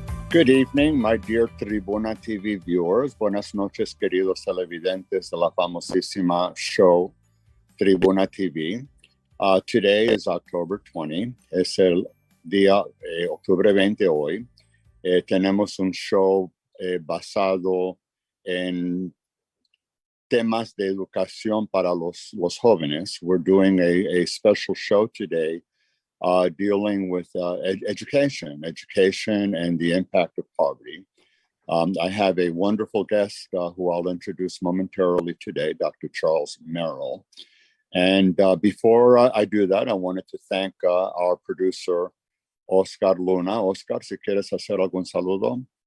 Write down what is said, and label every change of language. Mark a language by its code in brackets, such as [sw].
[en] Good evening, my dear Tribuna TV viewers. [es] Buenas noches, queridos televidentes de la famosísima show Tribuna TV. [en] Today is October 20. [es] Es el día octubre 20 hoy. Tenemos un show basado en temas de educación para los jóvenes. [en] We're doing a special show today dealing with education and the impact of poverty. I have a wonderful guest who I'll introduce momentarily today, Dr. Charles Merrill. And before I do that, I wanted to thank our producer, Oscar Luna. [es] Oscar, si quieres hacer algún saludo.